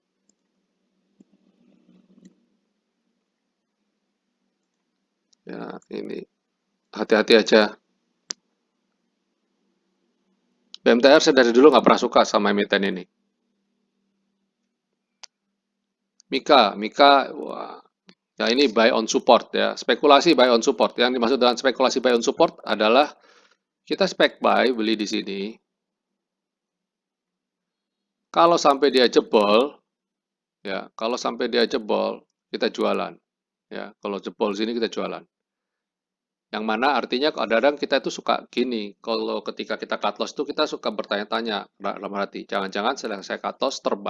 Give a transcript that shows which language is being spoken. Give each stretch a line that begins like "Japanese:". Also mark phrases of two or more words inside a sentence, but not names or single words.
Indonesian: Ya ini hati-hati aja. BMTR saya dari dulu nggak pernah suka sama emiten ini. Mika, wah, ya ini
English: buy on support
Indonesian: ya, spekulasi
English: buy on support.
Indonesian: Yang dimaksud dengan spekulasi
English: buy on support
Indonesian: adalah kita spek buy beli di sini. Kalau sampai dia jebol, ya, kalau sampai dia jebol kita jualan. Ya, kalau jebol sini kita jualan. Yang mana artinya kadang-kadang kita itu suka gini, kalau ketika kita
English: cut loss
Indonesian: itu kita suka bertanya-tanya dalam hati, jangan-jangan setelah saya
English: cut loss
Indonesian: terbang.